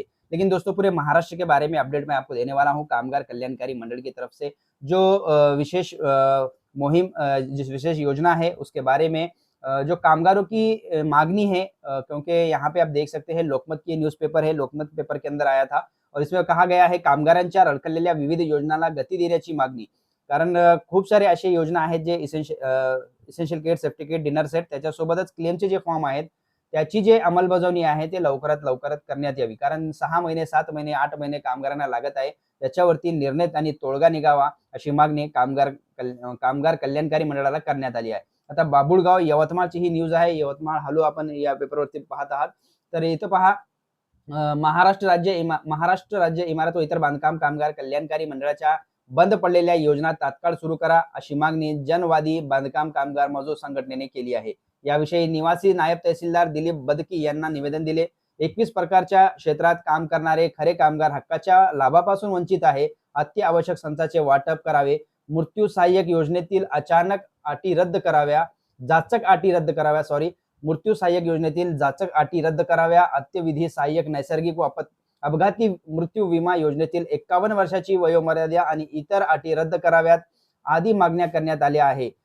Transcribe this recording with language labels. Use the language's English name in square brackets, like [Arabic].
[Hindi] लेकिन दोस्तों पूरे महाराष्ट्र के बारे में अपडेट मैं आपको देने वाला हूँ कामगार कल्याणकारी मंडल की तरफ से जो विशेष मुहिम जिस विशेष योजना है उसके बारे में जो कामगारों की मांगनी है, क्योंकि यहाँ पे आप देख सकते हैं लोकमत की न्यूज़पेपर है, लोकमत पेपर के अंदर आया था और इसमें कहा गया [Marathi] आहे कामगारांच्या रखडलेल्या विविध योजनांना गती देण्याची मागणी। कारण खूप सारे असे योजना आहेत जे essential kit, safety kit, dinner set त्याच्यासोबतच क्लेमचे जे फॉर्म आहेत, त्याची जे अंमलबजावणी आहे ते लवकरात करण्यात यावी। कारण 6 महिने, 7 महिने, 8 महिने कामगारांना लागत आहे। त्याच्यावरती निर्णय आणि तोडगा निघावा अशी मागणी कामगार कल्याणकारी मंडळाला करण्यात आली आहे। आता बाभुळगाव यवतमाळची ही न्यूज आहे। यवतमाळ हॅलो आपण या पेपरवरती पाहत आहात। तर इथं पहा महाराष्ट्र राज्य इमारत व इतर बांधकाम कामगार कल्याणकारी मंडळाच्या बंद पडलेल्या योजना तात्काळ सुरू करा अशी मागणी जनवादी बांधकाम कामगार मजूर संघटनेने केली आहे। याविषयी निवासी नायब तहसीलदार दिलीप बदकी यांना निवेदन दिले। 21 प्रकारच्या क्षेत्रात काम करणारे खरे कामगार हक्काच्या लाभापासून वंचित आहे। अत्यावश्यक संचाचे वाटप करावे। मृत्यू सहाय्यक योजनेतील अचानक अटी रद्द कराव्या जाचक अटी रद्द कराव्या सॉरी मृत्यू सहाय्यक योजनेतील जाचक अटी रद्द कराव्या। अंत्यविधी सहाय्यक नैसर्गिक व अपघाती मृत्यू विमा योजनेतील 51 वर्षाची वयोमर्यादा आणि इतर अटी रद्द कराव्यात आदी मागण्या करण्यात आल्या आहे।